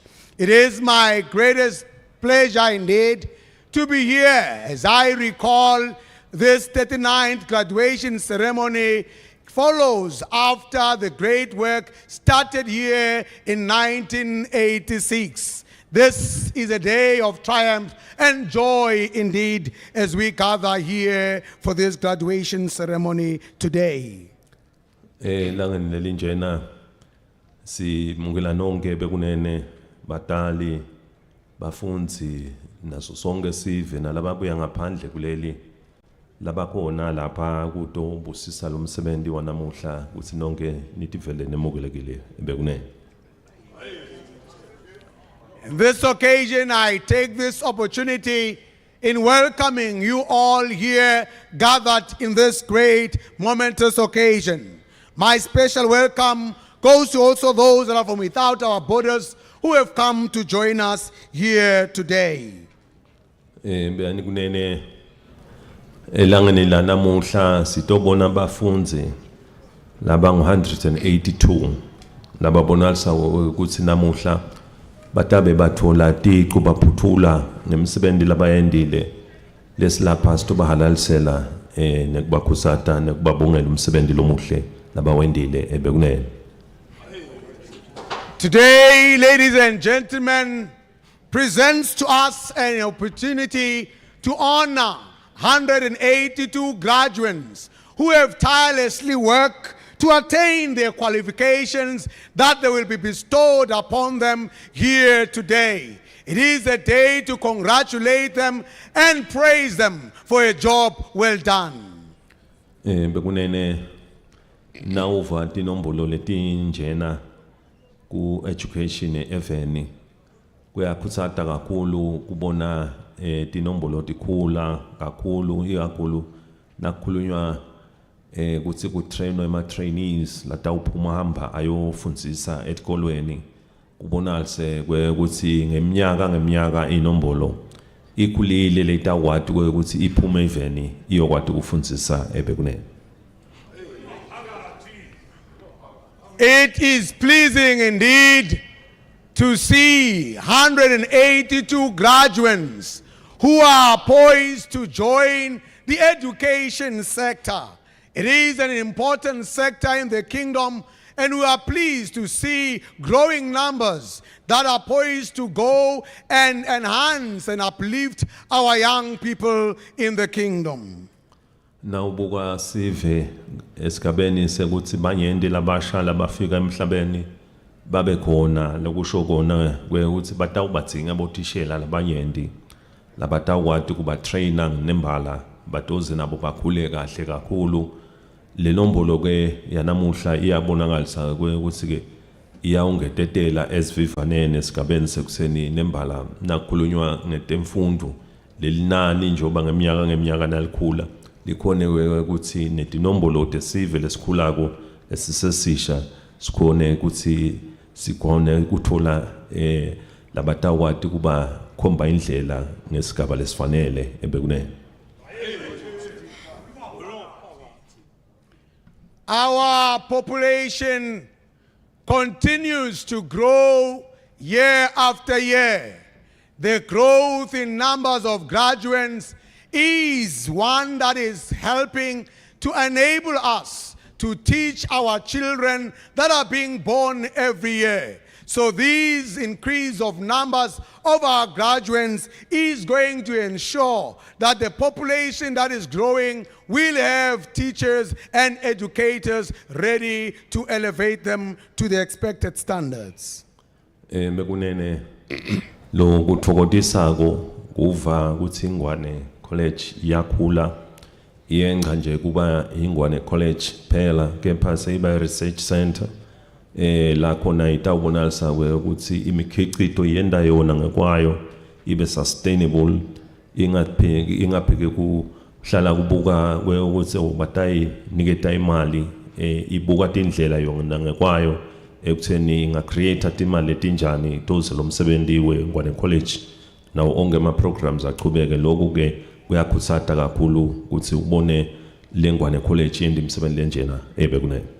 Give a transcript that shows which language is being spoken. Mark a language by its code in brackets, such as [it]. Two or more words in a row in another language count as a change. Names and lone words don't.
[en] It is my greatest pleasure indeed to be here as I recall this 39th graduation ceremony follows after the great work started here in 1986. This is a day of triumph and joy indeed as we gather here for this graduation ceremony today. [ss] Langeni lelinjena simukela nonke bekunene batali bafundzi naso sonke sive nalababuya ngaphandle kuleli labakhona lapha kutobusisa lo msebenzi wanamuhla kutsi nonke nitivele nemukelekile bekunene. [en] On this occasion, I take this opportunity in welcoming you all here gathered in this great momentous occasion. My special welcome goes to also those that are from without our borders who have come to join us here today. Beani kunene elangeni lanamuhla sitobona bafundzi laba 182 lababonalisa ukuthi namuhla batabe bathola tiqu baphuthula ngemsebenzi labayendile lesilapha sitobahalalisela nekubakhusata nekubabongela umsebenzi lomuhle labawendile ebekunene. Today, ladies and gentlemen, presents to us an opportunity to honor 182 graduates who have tirelessly worked to attain their qualifications that they will be bestowed upon them here today. It is a day to congratulate them and praise them for a job well done. [ss] Bekunene nauva tinombolo letinjena ku education eveni kuyakhutsata kakhulu kubona tinombolo tikhula kakhulu ikakhulu nakukhulunywa ukuthi ku train ema trainees latawuphuma hamba ayofundzisa etikolweni kubonalise ukuthi ngeminyaka inombolo ikulile letawati ukuthi iphume eveni iyokwati kufundzisa ebekunene. [en] It is pleasing indeed to see 182 graduates who are poised to join the education sector. It is an important sector in the kingdom, and we are pleased to see growing numbers that are poised to go and enhance and uplift our young people in the kingdom. [ss] Nawubuka sive esigabeni sekuthi banyende labasha labafika emhlabeni babe khona lokusho kona ukuthi batawubatsinga bothishela labanyendi labatawati kuba trainer nembala batoze nabo bakhule kahle kakhulu. Le nombolo ke yanamuhla iyabonakalisa ukuthi ke iyawungetetela esivivanene esigabeni sekuseni nembala nakukhulunywa ngetemfundo lelinani njoba ngeminyaka nalikhula likhone ukuthi netinombolo tesive lesikhulako esisesisha sikhone ukuthi sikhone ukuthola labatawati kuba khomba indlela ngesigaba lesifanele ebekunene. [en] Our population continues to grow year after year. The growth in numbers of graduates is one that is helping to enable us to teach our children that are being born every year. So this increase of numbers of our graduates is going to ensure that the population that is growing will have teachers and educators ready to elevate them to the expected standards. [ss] Mekunene lo kuthokotisako kuva ukuthi Ingwane College yakhula iyenga nje kuba Ingwane College phela kepha seyiba research center la khona itawubonalisa ukuthi imikhicito yenda yona ngekwayo ibe sustainable ingapheki kuhlala kubuka ukuthi ubatayi niketa imali ibuka tindlela yona ngekwayo ekutheni inga create imali etinjani toze lo msebenzi weNgwane College nawo onke ama programs aqhubeke lokho ke kuyakhuthata kakhulu ukuthi ubone leNgwane College yendi imsebenzi lenjena ebekunene.